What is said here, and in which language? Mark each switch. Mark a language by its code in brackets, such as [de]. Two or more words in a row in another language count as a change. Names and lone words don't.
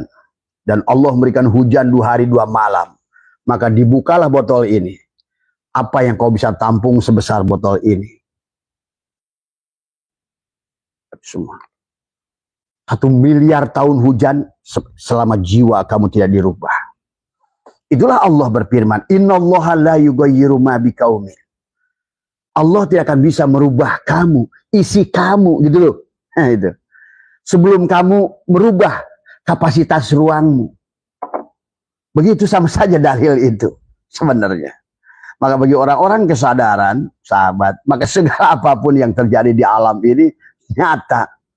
[id] Dan Allah memberikan hujan 2 hari 2 malam. Maka dibukalah botol ini. Apa yang kau bisa tampung sebesar botol ini? Semua. 1 miliar tahun hujan selama jiwa kamu tidak dirubah. Itulah Allah berfirman, [ar] إن الله لا يغير ما بقوم. [id] Allah tidak akan bisa merubah kamu, isi kamu gitu loh. Nah, itu. Sebelum kamu merubah kapasitas ruangmu. Begitu sama saja dalil itu sebenarnya. Maka bagi orang-orang kesadaran, sahabat, maka segala apapun yang terjadi di alam ini nyata.